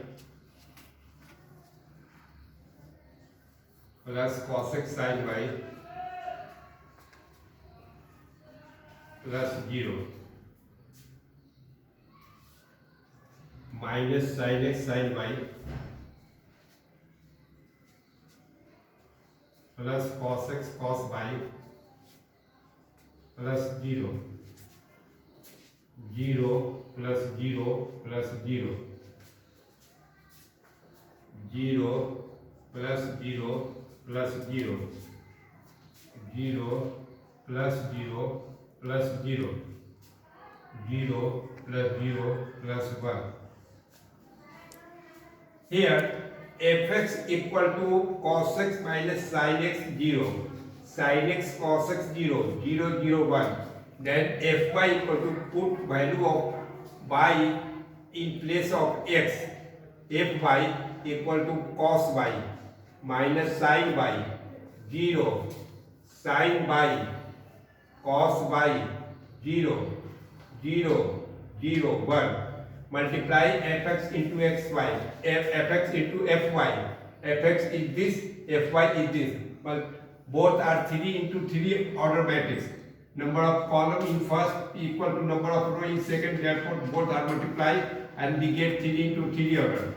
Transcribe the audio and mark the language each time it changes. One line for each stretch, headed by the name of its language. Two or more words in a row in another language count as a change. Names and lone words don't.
English: plus cos x sin y plus 0 minus sin x sin y plus cos x cos y plus 0, 0 plus 0 plus 0, 0 plus 0 plus 0, 0 plus 0 plus 0, 0 plus 0 plus 1. Here fx equal to cos x minus sin x 0, sin x cos x 0, 0 0 1. Then fy equal to put value of y in place of x, fy equal to cos y minus sin y 0, sin y cos y 0, 0 0 1. Multiply fx into xy, fx into fy, fx is this, fy is this, but both are 3 into 3 order matrix. Number of column in first equal to number of row in second, therefore both are multiplied and we get 3 into 3 order.